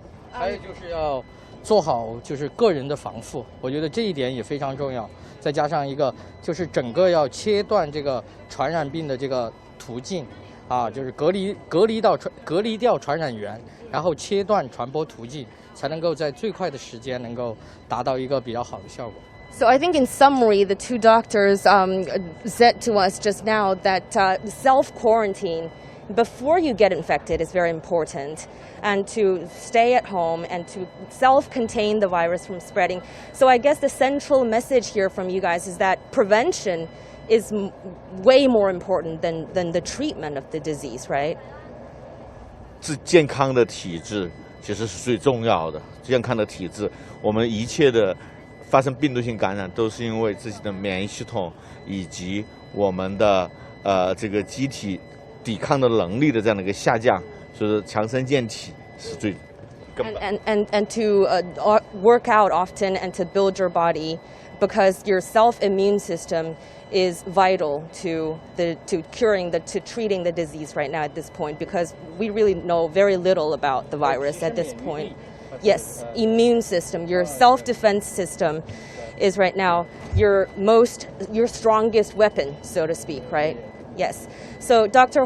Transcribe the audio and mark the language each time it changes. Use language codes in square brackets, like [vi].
[zh] 还有就是要做好就是个人的防护，我觉得这一点也非常重要。再加上一个就是整个要切断这个传染病的这个途径啊，就是隔离掉传染源，然后切断传播途径。才能够在最快的时间能够达到一个比较好的效果。 [en] So I think in summary, the 2 doctors said to us just now that self-quarantine before you get infected is very important, and to stay at home and to self-contain the virus from spreading. So I guess the central message here from you guys is that prevention is way more important than the treatment of the disease, right? [zh] 健康的体质其实是最重要的。健康的体质，我们一切的发生病毒性感染都是因为自己的免疫系统以及我们的这个机体抵抗的能力的这样的一个下降，所以说强身健体是最根本。 [en] And to work out often and to build your body, because your self-immune system is vital to treating the disease right now at this point, because we really know very little about the virus at this point. Yes, immune system, your self-defense system is right now your strongest weapon, so to speak, right? Yes. So Dr.